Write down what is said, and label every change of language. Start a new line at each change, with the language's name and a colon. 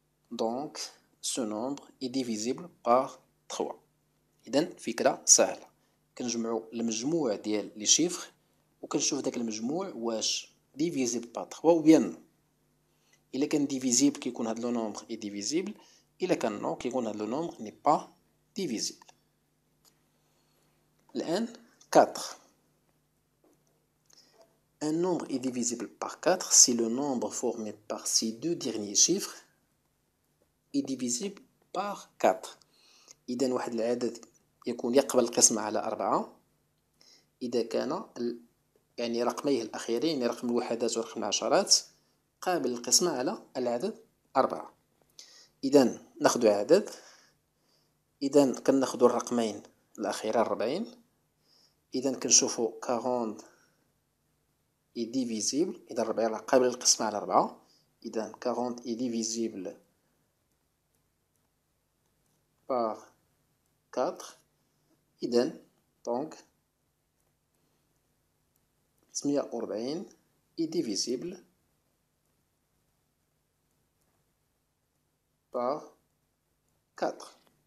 French: Donc ce nombre est divisible par 3.
Arabic: إذا فكرة سهلة. كنجمعو المجموع ديال لي شيفر وكنشوف داك المجموع واش ديفيزيبل با 3 و بيان نو. إلا كان ديفيزيبل كيكون هاد لو نومبر إي ديفيزيبل، إلا كان نو كيكون هاد لو نومبر ني با ديفيزيبل. الآن 4.
French: Un nombre est divisible par 4 si le nombre formé par ces deux derniers chiffres est divisible par 4.
Arabic: إذا واحد العدد يكون يقبل القسمة على 4 إذا كان يعني رقميه الأخيرين، يعني رقم الوحدات ورقم العشرات، قابل للقسمة على العدد 4. إذا ناخدو عدد، إذا كناخدو الرقمين الأخيرين 40. إذا كنشوفو 40
French: est divisible.
Arabic: إذا 40 قابل للقسمة على 4.
French: إذا 40 est divisible par 4.
Arabic: إذا
French: donc 48 est divisible par 4.